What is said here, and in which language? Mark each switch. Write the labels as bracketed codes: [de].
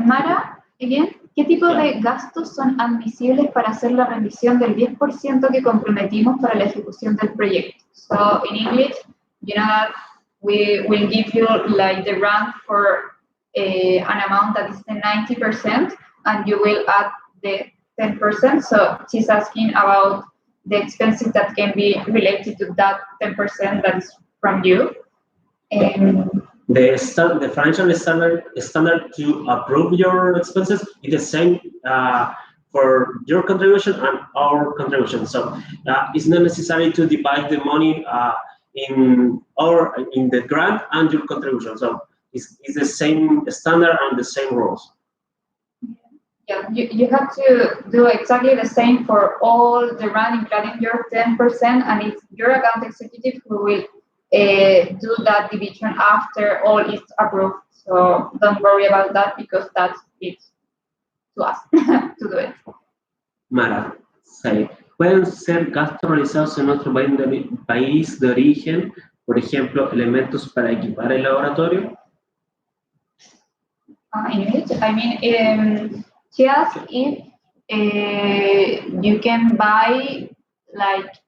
[es] Mara, [en] again, [es] ¿qué tipo de gastos son admisibles para hacer la rendición del 10% que comprometimos para la ejecución del proyecto? [en] So in English, you know that we will give you like the grant for an amount that is the 90%, and you will add the 10%. So she's asking about the expenses that can be related to that 10% that is from you. The financial standard to approve your expenses is the same for your contribution and our contribution. So it's not necessary to divide the money in the grant and your contribution. So it's the same standard and the same rules. Yeah, you have to do exactly the same for all the grant, including your 10%, and it's your account executive who will do that division after all is approved. So don't worry about that because that's it to us to do it. [es] Mara, [en] say, [es] ¿pueden ser gastos realizados en otro país de origen? Por ejemplo, elementos para equipar el laboratorio. [en] In which, I mean, she asked if you can buy like